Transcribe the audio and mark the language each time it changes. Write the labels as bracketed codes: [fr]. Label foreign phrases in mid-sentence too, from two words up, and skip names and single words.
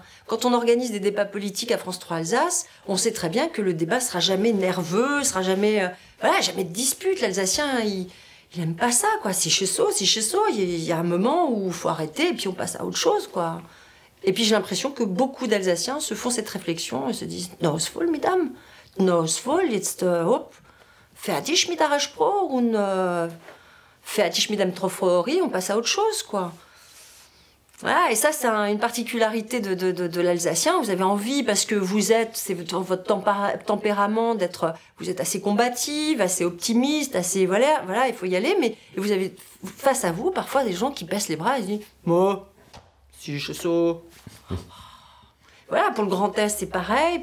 [fr] Quand on organise des débats politiques à France 3 Alsace, on sait très bien que le débat sera jamais nerveux, sera jamais, voilà, jamais de dispute. L'Alsacien, il aime pas ça, quoi. C'est chez soi, c'est chez soi. Il y a un moment où il faut arrêter et puis on passe à autre chose, quoi. Et puis j'ai l'impression que beaucoup d'Alsaciens se font cette réflexion et se disent « [gsw] No, ist voll, [fr] mesdames. [gsw] No, ist voll, jetzt, hop, fertig mit der Spruch und fertig mit dem Trofori, [fr] on passe à autre chose, quoi. » Voilà, et ça, c'est une particularité de l'Alsacien. Vous avez envie, parce que c'est dans votre tempérament d'être, vous êtes assez combative, assez optimiste, assez, voilà, il faut y aller, mais vous avez face à vous, parfois, des gens qui baissent les bras et se disent « Moi, si je suis Voilà, pour le Grand Est, c'est pareil.